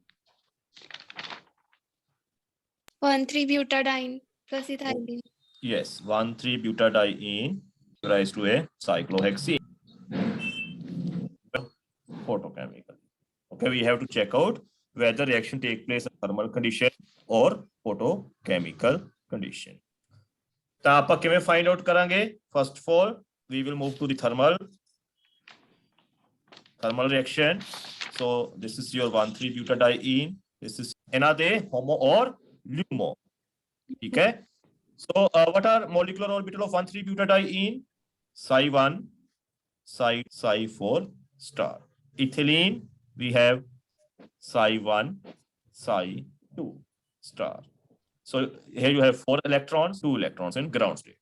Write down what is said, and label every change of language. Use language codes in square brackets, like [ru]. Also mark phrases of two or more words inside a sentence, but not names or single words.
[en] 1,3-butadiene plus ethylene. Yes, 1,3-butadiene rise to a cyclohexene. Photochemical. Okay, we have to check out whether reaction take place in thermal condition or photochemical condition. [pa] ਤਾਂ ਆਪਾਂ ਕਿਵੇਂ [en] find out ਕਰਾਂਗੇ first of all we will move to the thermal reaction so this is your 1,3-butadiene this is [pa] ਇਹਨਾਂ ਦੇ [en] homo or LUMO [pa] ਠੀਕ ਹੈ [en] so what are molecular orbital of 1,3-butadiene psi 1 psi 4 star ethylene we have psi 1 psi 2 star. So here you have 4 electrons, 2 electrons in ground state.